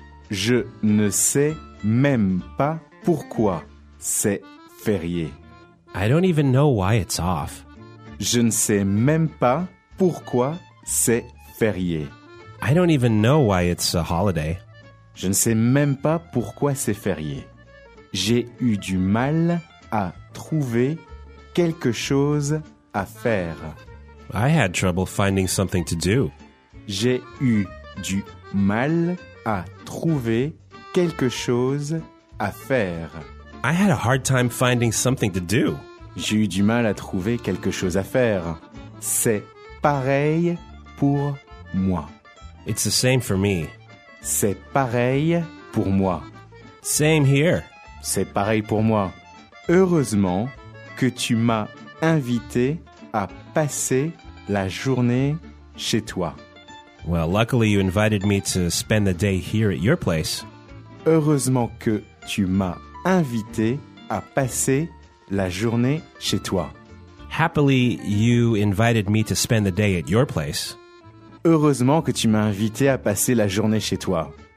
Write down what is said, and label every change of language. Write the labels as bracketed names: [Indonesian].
[French] Je ne sais même pas pourquoi c'est férié. [English] I don't even know why it's off. [French] Je ne sais même pas pourquoi c'est férié. [English] I don't even know why it's a holiday. [French] Je ne sais même pas pourquoi c'est férié. J'ai eu du mal à trouver quelque chose à faire. [English] I had trouble finding something to do. [French] J'ai eu du mal à trouver quelque chose à faire. [English] I had a hard time finding something to do. [French] J'ai eu du mal à trouver quelque chose à faire. C'est pareil pour moi. [English] It's the same for me. [French] C'est pareil pour moi. [English] Same here. [French] C'est pareil pour moi. Heureusement que tu m'as invité à passer la journée chez toi. [English] Well, luckily you invited me to spend the day here at your place. [French] Heureusement que tu m'as invité à passer la journée chez toi. [English] Happily you invited me to spend the day at your place. [French] Heureusement que tu m'as invité à passer la journée chez toi.